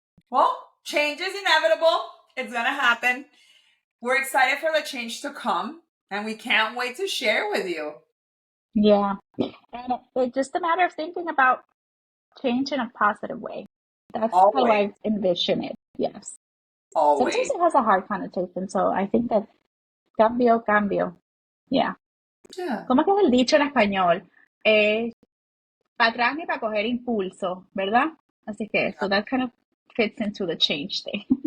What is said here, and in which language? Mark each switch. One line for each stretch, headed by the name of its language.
English: Well, change is inevitable. It's gonna happen. We're excited for the change to come, and we can't wait to share with you. Yeah. And it's just a matter of thinking about change in a positive way. That's how Always, I envision it. Yes. Sometimes always. it has a hard connotation, so I think that cambio, cambio. Yeah. Yeah.
Spanish: ¿Cómo es que es el dicho en español? Para atrás ni para coger impulso, ¿verdad? Así que,
English: so that kind of fits into the change thing.